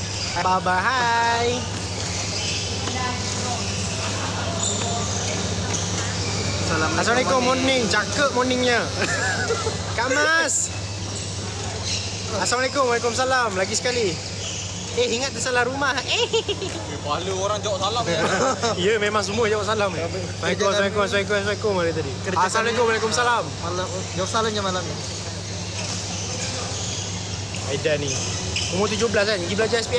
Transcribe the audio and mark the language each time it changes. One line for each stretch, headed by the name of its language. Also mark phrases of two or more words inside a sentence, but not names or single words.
English: Bye-bye.
Malay: Assalamualaikum, morning. Cakep morningnya. Kak Mas. Assalamualaikum, waalaikumsalam. Lagi sekali. Ingat tersalah rumah. Pahala orang jawab salam. Ya, memang semua jawab salam. Assalamualaikum hari tadi. Assalamualaikum, waalaikumsalam. Malam, jawab salam je malam ni. Aidan ni. Umur 17 kan? Pergi belajar SPM.